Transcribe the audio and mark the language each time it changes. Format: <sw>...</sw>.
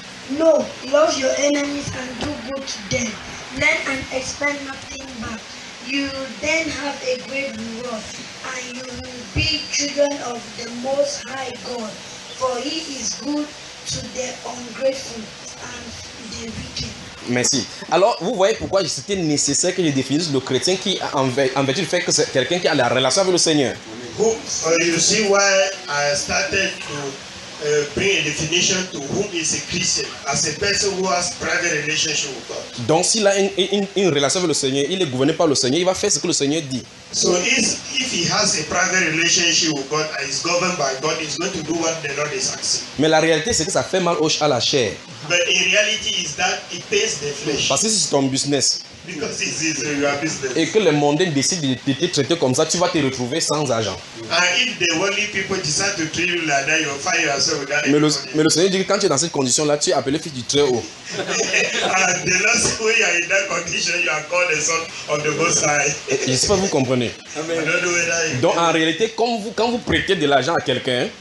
<en>No, love your enemies and do good to them. Lend and expect nothing back. You then have a great reward. And you will be children of the Most High God, for He is good to the ungrateful and the wicked.</en> <fr>Merci. Alors, vous voyez pourquoi c'était nécessaire que je définisse le chrétien qui, en vertu du fait que c'est quelqu'un qui a la relation avec le Seigneur.</fr> <en>You see why I started to bring a definition to who is a Christian, as a person who has private relationship with God.</en> <fr>Donc, s'il a une relation avec le Seigneur, il est gouverné par le Seigneur, il va faire ce que le Seigneur dit.</fr> <en>So if he has a private relationship with God and is governed by God, he's going to do what the Lord is asking.</en> <fr>Mais la réalité c'est que ça fait mal à la chair.</fr> <en>But in reality is that it pays the flesh.</en> <fr>Parce que c'est ton business.</fr> <en>Because it is your business.</en> <fr>Et que les mondains décident de te traiter comme ça, tu vas te retrouver sans argent.</fr> <en>And if the worldly people decide to treat you like that, you'll find yourself without any money.</en> <fr>Mais le Seigneur dit que quand tu es dans cette condition là, tu es appelé fils du Très-Haut.</fr> <en>And the last way you are in that condition, you are called a son of the Most High.</en> <fr>Je ne sais pas si vous comprenez. Donc en réalité, quand vous prêtez de l'argent à quelqu'un,</fr>